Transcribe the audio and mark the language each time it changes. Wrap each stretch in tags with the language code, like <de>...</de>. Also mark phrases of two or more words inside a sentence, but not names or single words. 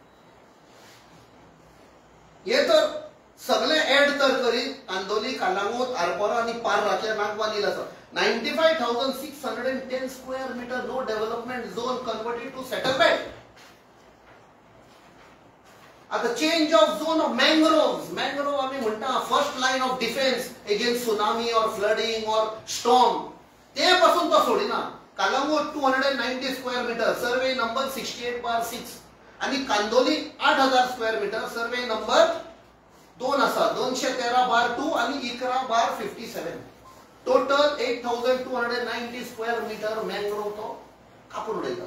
<kok>हे तर सगळे ऍड तर करीत कांदोली, कालांगूट, आरपोरा आणि पार्राचे नागवा नील आसा 95,610</kok> <en>square metre no development zone converted to settlement. आता change of zone of mangroves.</en> <kok>मँग्रोव आम्ही म्हणटा</kok> <en>first line of defence against tsunami and flooding and storm.</en> <kok>ते पासून तो सोडिना. कालांगूट 290</kok> <en>square metre, survey number</en> <kok>68/6 आणि कांदोली 8,000</kok> <en>square metre, survey number</en> <kok>2 आसा 213/2 आणि 11/57. टोटल 8,290</kok> <en>square metre mangrove</en> <kok>तो कापून उडयता.</kok>